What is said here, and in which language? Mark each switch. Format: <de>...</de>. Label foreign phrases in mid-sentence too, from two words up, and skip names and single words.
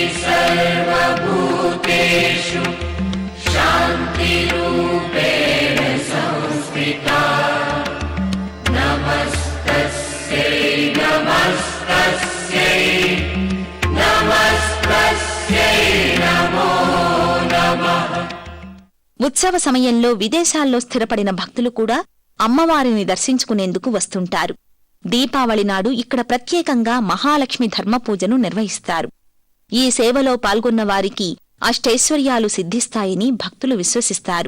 <sa>सर्वभूतेषु शान्तिरूपेण संस्थिता नमस्तस्यै नमस्तस्यै नमस्तस्यै नमो नमः</sa> <te>ఉత్సవ సమయంలో విదేశాల్లో స్థిరపడిన భక్తులు కూడా అమ్మవారిని దర్శించుకునేందుకు వస్తుంటారు. దీపావళి నాడు ఇక్కడ ప్రత్యేకంగా మహాలక్ష్మి ధర్మపూజను నిర్వహిస్తారు. ఈ సేవలో పాల్గొన్న వారికి అష్టైశ్వర్యాలు సిద్ధిస్తాయని భక్తులు విశ్వసిస్తారు.</te>